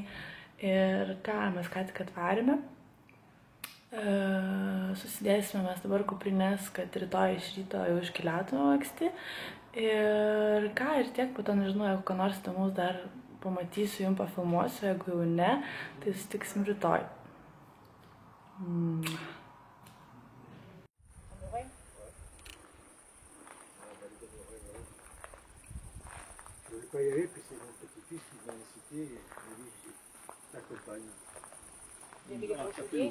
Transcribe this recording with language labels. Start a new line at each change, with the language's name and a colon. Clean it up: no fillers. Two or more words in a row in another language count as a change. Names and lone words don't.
Lithuanian: Ir ką, mes ką tik atvarėme. Susidėsime mes dabar kuprinės, kad rytoj iš ryto jau iškeliautume anksti. Ir ką, ir tiek, po to nežinau, jeigu ką nors įdomaus dar pamatysiu, jums pafilmuosiu, jeigu jau ne, tai susitiksim rytoj.
French: Je ne vais pas y aller, puis c'est mon petit-fils qui va inciter, et lui, t'accompagne. Il y avait des